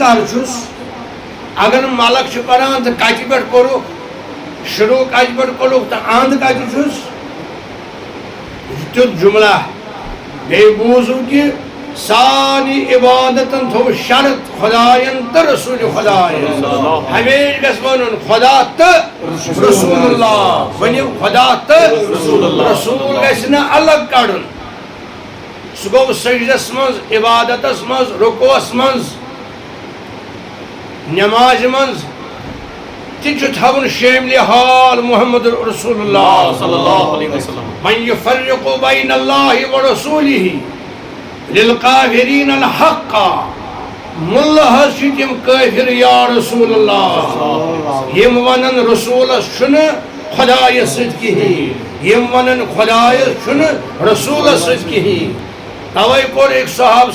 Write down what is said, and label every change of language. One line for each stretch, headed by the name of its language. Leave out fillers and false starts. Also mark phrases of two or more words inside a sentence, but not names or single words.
Kashmiri: کر چھُس اگر ملک چھُ پران تہٕ کتہِ پٮ۪ٹھ کوٚرُکھ شروع کتہِ پٮ۪ٹھ کوٚرُکھ تہٕ اند کتہِ چھُس یہِ چھُ تیُتھ جملہ بیٚیہِ بوٗزِو کہِ سانی عبادتن تھوٚو شرط خداین تہٕ رسول خداین ہمیشہ گژھِ ونُن خدا تہٕ رسول اللہ ؤنِو خدا تہٕ رسول گژھِ نہٕ الگ کڑُن سُہ گوٚو سجدس منٛز عبادتس منٛز رکوعس منٛز نمازِ منٛز تہِ چھُ تھاوُن شٲملِ حال محمد رسول اللہ
Arabic: صلی اللہ علیہ وسلم من یفرق بین اللہ ورسولہ للقافرین الحق
Kashmiri: مُلہ حظ چھِ تِم کٲفر
Arabic: یا رسول اللہ
Kashmiri: یم ونن رسولس چھُنہٕ خدایس سۭتۍ کِہیٖنۍ یم ونن خدایس چھُنہٕ رسولس سۭتۍ کِہیٖنۍ توے کوٚر أکۍ صحاب